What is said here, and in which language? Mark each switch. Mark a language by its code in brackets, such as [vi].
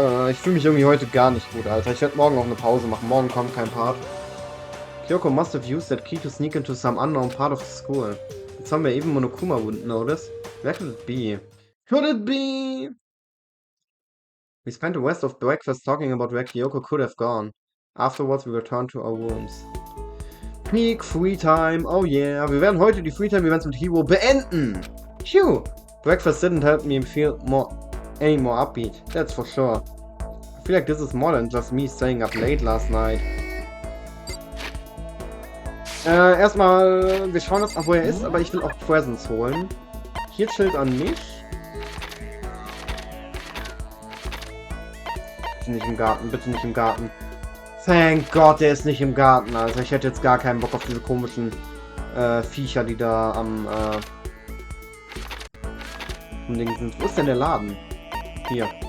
[de] Ich fühle mich irgendwie heute gar nicht gut, Alter. Ich werde morgen auch eine Pause machen. Morgen kommt kein Part. [en] Kyoko must have used that key to sneak into some unknown part of the school. It's somewhere even Monokuma wouldn't notice. Where could it be? Could it be? We spent the rest of breakfast talking about where Kyoko could have gone. Afterwards we returned to our rooms. Peak Free Time, oh yeah. [de] Wir werden heute die Free Time Events mit Hiro beenden. Phew. [en] Breakfast didn't help me feel any more upbeat, that's for sure. I feel like this is more than just me staying up late last night. [de] Erstmal, wir schauen uns an, wo er ist, aber ich will auch Presents holen. Hier chillt an mich. Bitte nicht im Garten, bitte nicht im Garten. [en] Thank God, [de] der ist nicht im Garten, also ich hätte jetzt gar keinen Bock auf diese komischen Viecher, die da am Ding sind. Wo ist denn der Laden? Hier.